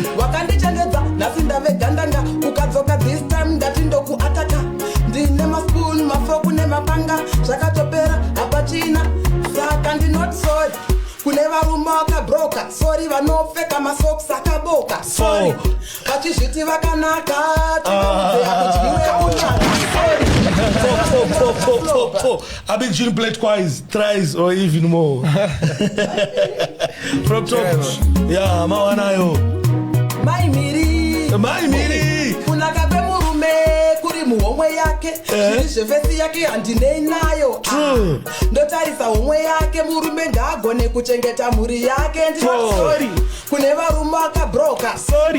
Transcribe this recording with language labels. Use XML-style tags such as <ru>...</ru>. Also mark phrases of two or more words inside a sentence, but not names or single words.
<sn>Wakandichenjedza, nhasi ndave gandanga. Ukadzoka</sn> <en>this time</en> <sn>ndati ndokuataka. Ndine maspoon, mafoku nemapanga. Zvakatopera, hapachina. Saka ndi</sn> <en>not sorry.</en> <sn>Kune varume vakabroka, sorry vanopfeka masocks akaboka.</sn> <en>Sorry. Oh.</en> <sn>Vachizviti vakanaka, Ah. tinoziva kuti iwe unaka.</sn> <en>Sorry. Four, four, four, four, four, four. I beg you, play it twice, thrice, or even more. From top. Yeah, man. Yeah,</en> <sn>mawanayo. Mai Miri. Mai Miri. Kunaka kwemurume kuri muhomwe yake. Eh? Zviri zvefesi yake handinei nayo.</sn> <en>True.</en> <sn>Ah, ndotarisa homwe yake, murume ngaagone kuchengeta mhuri yake. Ndina True. sorry. Kune varume vakabroka. Sorry.</sn>